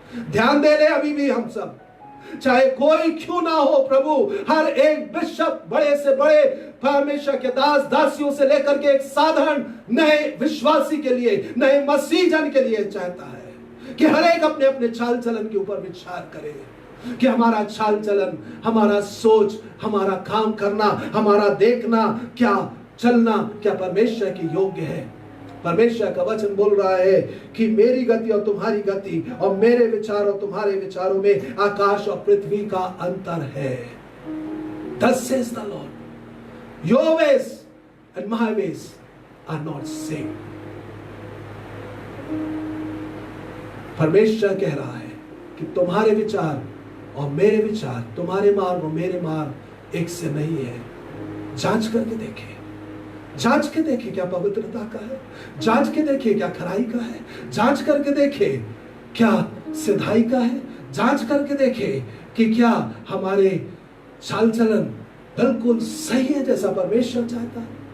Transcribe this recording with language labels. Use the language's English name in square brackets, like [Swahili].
[Hindi] ध्यान दे ले अभी भी हम सब, चाहे कोई क्यों ना हो प्रभु, हर एक बिशप बड़े से बड़े परमेश्वर के दास दासियों से लेकर के एक साधारण नए विश्वासी के लिए, नए मसीह जन के लिए चाहता है कि हर एक अपने अपने चाल चलन के ऊपर विचार करे कि हमारा चाल चलन, हमारा सोच, हमारा काम करना, हमारा देखना, क्या चलना, क्या परमेश्वर की योग्य है। परमेश्वर का वचन बोल रहा है कि मेरी गति और तुम्हारी गति और मेरे विचार और तुम्हारे विचारों में आकाश और पृथ्वी का अंतर है। [English] Thus says the Lord, your ways and my ways are not same. [Hindi] परमेश्वर कह रहा है कि तुम्हारे विचार और मेरे विचार, तुम्हारे मार्ग और मेरे मार्ग एक से नहीं है। जांच करके देखें, जांच के देखें क्या पवित्रता का है, जांच के देखें क्या खराई का है, जांच करके देखें क्या सिधाई का है, जांच करके देखें कि क्या हमारे चाल चलन बिल्कुल सही है जैसा परमेश्वर चाहता है।